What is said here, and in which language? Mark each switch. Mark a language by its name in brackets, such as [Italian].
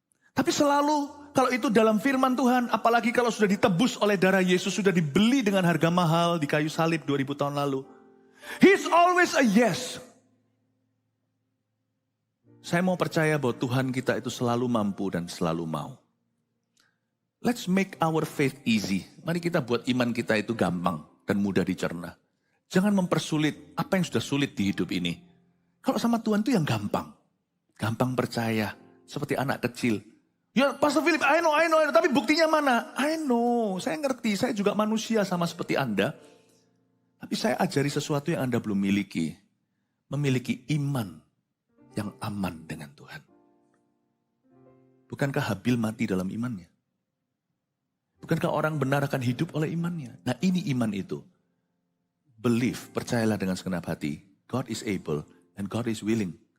[Indonesian] Tapi selalu kalau itu dalam firman Tuhan, apalagi kalau sudah ditebus oleh darah Yesus, sudah dibeli dengan harga mahal di kayu salib 2000 tahun lalu. [English] He's always a yes. [Indonesian] Saya mau percaya bahwa Tuhan kita itu selalu mampu dan selalu mau. [English] Let's make our faith easy. [Indonesian] Mari kita buat iman kita itu gampang dan mudah dicerna. Jangan mempersulit apa yang sudah sulit di hidup ini. Kalau sama Tuhan itu yang gampang. Gampang percaya. Seperti anak kecil. Ya Pastor Philip, [English] I know. [Indonesian] Tapi buktinya mana? [English] I know, [Indonesian] saya ngerti. Saya juga manusia sama seperti Anda. Tapi saya ajari sesuatu yang Anda belum miliki. Memiliki iman yang aman dengan Tuhan. Bukankah Habil mati dalam imannya? Bukankah orang benar akan hidup oleh imannya? Nah ini iman itu. Believe, percayalah dengan segenap hati. [English] God is able and God is willing.